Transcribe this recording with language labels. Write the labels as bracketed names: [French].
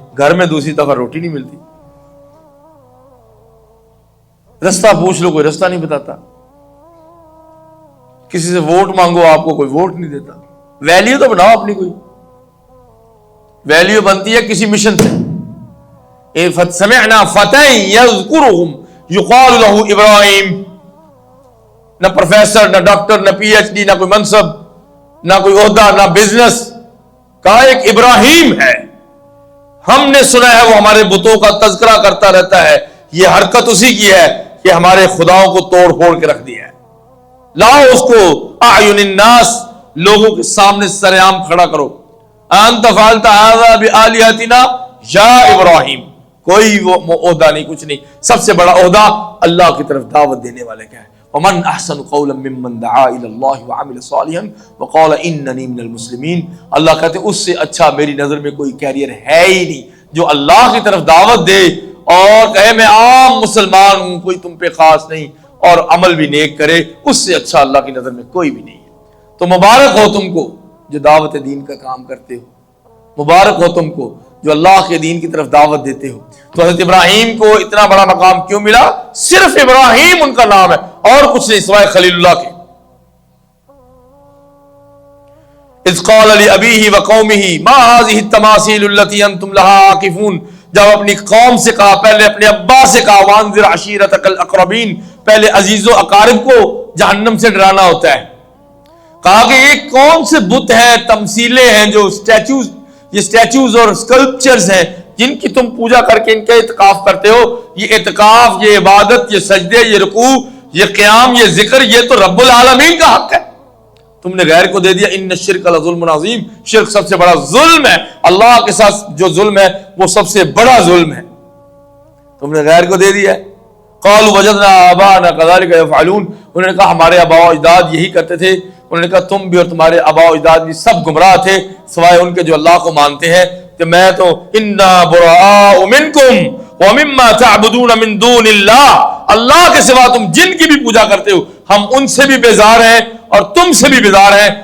[Urdu] گھر میں دوسری دفعہ روٹی نہیں ملتی، رستہ پوچھ لو کوئی رستہ نہیں بتاتا، کسی سے ووٹ مانگو آپ کو کوئی ووٹ نہیں دیتا. ویلیو تو بناؤ اپنی، کوئی ویلیو بنتی ہے کسی مشن سے. [Arabic] سمعنا فتى يذكرهم يقال له ابراہیم. [Urdu] نہ پروفیسر، نہ ڈاکٹر، نہ پی ایچ ڈی، نہ کوئی منصب، نہ کوئی عہدہ، نہ بزنس. کہا ایک ابراہیم ہے، ہم نے سنا ہے وہ ہمارے بتوں کا تذکرہ کرتا رہتا ہے. یہ حرکت اسی کی ہے کہ ہمارے خداؤں کو توڑ پھوڑ کے رکھ دیا ہے. لاؤ اس کو [Arabic] اعین الناس، [Urdu] لوگوں کے سامنے سر عام کھڑا کرو. [Arabic] انت فعلت هذا بآلهتنا یا ابراہیم. [Urdu] کوئی وہ عہدہ نہیں، کچھ نہیں. سب سے بڑا عہدہ اللہ کی طرف دعوت دینے والے کا ہے. [Arabic] ومن احسن قولا ممن دعا الى الله وعمل صالحا وقال انني من المسلمین. [Urdu] اللہ کہتے اس سے اچھا میری نظر میں کوئی کیریئر ہے ہی نہیں جو اللہ کی طرف دعوت دے اور کہے میں عام مسلمان ہوں، کوئی تم پہ خاص نہیں، اور عمل بھی نیک کرے. اس سے اچھا اللہ کی نظر میں کوئی بھی نہیں ہے. تو مبارک ہو تم کو جو دعوت دین کا کام کرتے ہو، مبارک ہو تم کو جو اللہ کے دین کی طرف دعوت دیتے ہو. تو حضرت ابراہیم کو اتنا بڑا مقام کیوں ملا؟ صرف ابراہیم ان کا نام ہے اور کچھ نہیں سوائے خلیل اللہ کے. [Arabic] اذ قال لأبیہ وقومہ ما هذه التماثیل التي انتم لها عاکفون. [Urdu] جب اپنی قوم سے کہا، پہلے اپنے ابا سے کہا [Arabic] وانذر عشیرتک الاقربین، [Urdu] پہلے عزیز و اقارب کو جہنم سے ڈرانا ہوتا ہے. کہا کہ یہ کون سے بت ہیں، تمثیلیں ہیں، جو اسٹیچوز، یہ اسٹیچوز اور اسکلپچرز ہیں جن کی تم پوجا کر کے ان کا اعتکاف کرتے ہو. یہ اعتکاف، یہ عبادت، یہ سجدے، یہ رکوع، یہ قیام، یہ ذکر، یہ تو رب العالمین کا حق ہے. تم نے غیر کو دے دیا. [Arabic] ان الشرک لظلم عظیم. [Urdu] شرک سب سے بڑا ظلم ہے. اللہ کے ساتھ جو ظلم ہے وہ سب سے بڑا ظلم ہے. تم نے غیر کو دے دیا. [Arabic] قالوا وجدنا آباءنا كذلك يفعلون. [Urdu] انہوں نے کہا ہمارے آباء و اجداد یہی کرتے تھے. انہوں نے کہا تم بھی اور تمہارے آباء و اجداد بھی سب گمراہ تھے سوائے ان کے جو اللہ کو مانتے ہیں. کہ میں تو [Arabic] انا براء منکم ومما تعبدون من دون اللہ. [Urdu] اللہ کے سوا تم جن کی بھی پوجا کرتے ہو ہم ان سے بھی بیزار ہیں اور تم سے بھی بیزار ہیں.